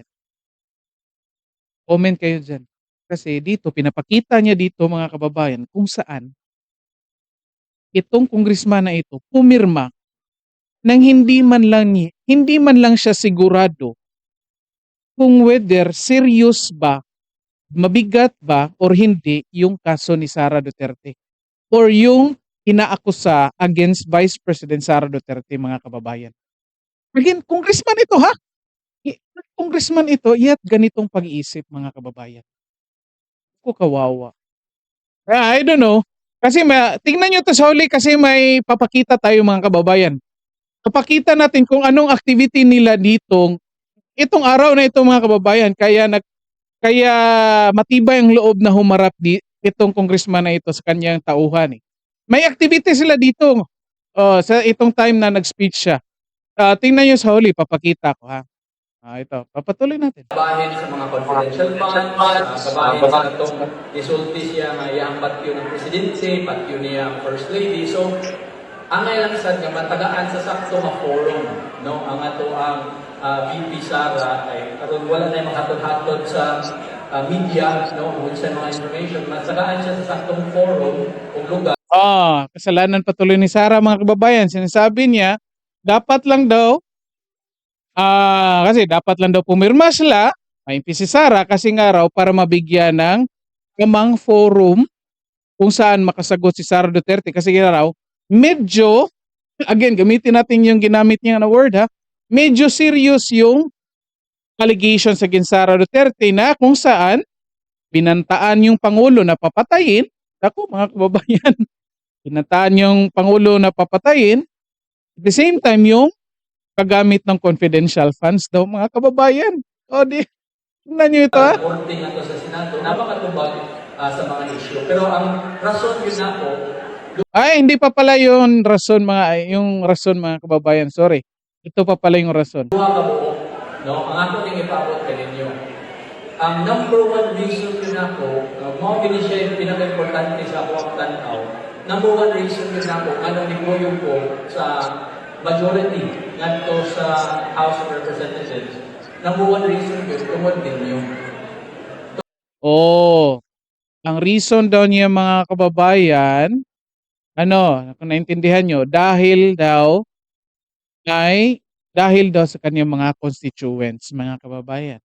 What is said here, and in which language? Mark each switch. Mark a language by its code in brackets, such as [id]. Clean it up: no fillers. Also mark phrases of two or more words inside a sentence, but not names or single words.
[tl] Comment kayo dyan. Kasi dito, pinapakita niya dito, mga kababayan, kung saan itong congressman na ito pumirma nang hindi man lang siya sigurado kung [en] whether serious [tl] ba, mabigat ba or hindi yung kaso ni Sara Duterte or yung inaakusa against Vice President Sara Duterte, mga kababayan. Again, congressman ito, ha? Congressman ito, yat ganitong pag-iisip, mga kababayan. Ko kawawa. [en] I don't know. [tl] Kasi tingnan nyo to sa huli, kasi may papakita tayo, mga kababayan. Papakita natin kung anong activity nila dito itong araw na ito, mga kababayan, kaya matibay ang loob na humarap itong congressman na ito sa kanyang tauhan. May activity sila dito sa itong time na nag-speech siya. Tingnan nyo sa huli, papakita ko, ha. Ito, papatuloy natin. [ceb] Bahin sa mga [en] confidential funds, [ceb] kabahin sa itong isulti siya nga iyang patyo ng presidente, patyo niya ang [en] first lady. [ceb] So, ang ilang sad nga matagaan sa sakto nga forum, no? Ang ato ang VP Sara ay karon wala na makahatod sa media, no? Kung sa mga information, matagaan siya sa saktong forum o lugar. [tl] Kasalanan patuloy ni Sara, mga kababayan. Sinasabi niya, dapat lang daw pumirma sila, may si Sara, kasi nga raw para mabigyan ng tamang forum kung saan makasagot si Sara Duterte, kasi nga raw medyo, again, gamitin natin yung ginamit niya na word, ha, medyo serious yung [en] allegations against [tl] Sara Duterte na kung saan binantaan yung Pangulo na papatayin. Ako, mga kababayan, binantaan yung Pangulo na papatayin, [en] at the same time [tl] yung paggamit ng [en] confidential funds [tl] daw, mga kababayan. Tingnan nyo ito, ha? [ceb] Reporting ato sa Senado, napakatubag sa mga issue. Pero ang rason yun ako, [tl] hindi pa pala yung rason, mga kababayan. Sorry. Ito pa pala yung rason. [ceb] duha ka buo, no? Ang ato ning ipaabot kaninyo. Ang [en] number one reason [ceb] yun ako, mo gini siya yung pinaka-importante sa ako ang tanaw. [en] Number one reason [ceb] yun ako, ano ni Boyong ko sa majority ngadto sa House of Representatives. [en] Number one reason [ceb] yun, tungod ninyo. [tl] Ang reason daw niya, mga kababayan, kung naintindihan nyo, dahil daw sa kanyang mga constituents, mga kababayan.